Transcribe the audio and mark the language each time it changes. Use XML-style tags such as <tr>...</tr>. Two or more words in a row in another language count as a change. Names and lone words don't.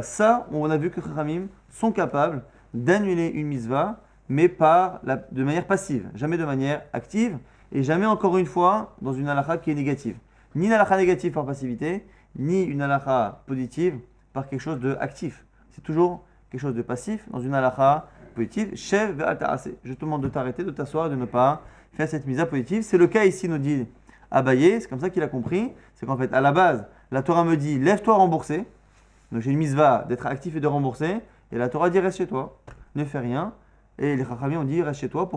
<fr>Ça, on a vu que Chachamim sont capables d'annuler une mitzvah, mais de manière passive, jamais de manière active, et jamais encore une fois dans une halakha qui est négative. Ni une halakha négative par passivité, ni une halakha positive par quelque chose d'actif. C'est toujours quelque chose de passif dans une halakha positive.</fr> <he>שב ואל תעשה.</he> <fr>Je te demande de t'arrêter, de t'asseoir et de ne pas faire cette mitzvah positive. C'est le cas ici, nous dit Abaye, c'est comme ça qu'il a compris. C'est qu'en fait, à la base, la Torah me dit lève-toi rembourser. Donc j'ai une mitzvah d'être actif et de rembourser. Et la Torah dit reste chez toi, ne fais rien. Et les Chachamim ont dit reste chez toi.</fr>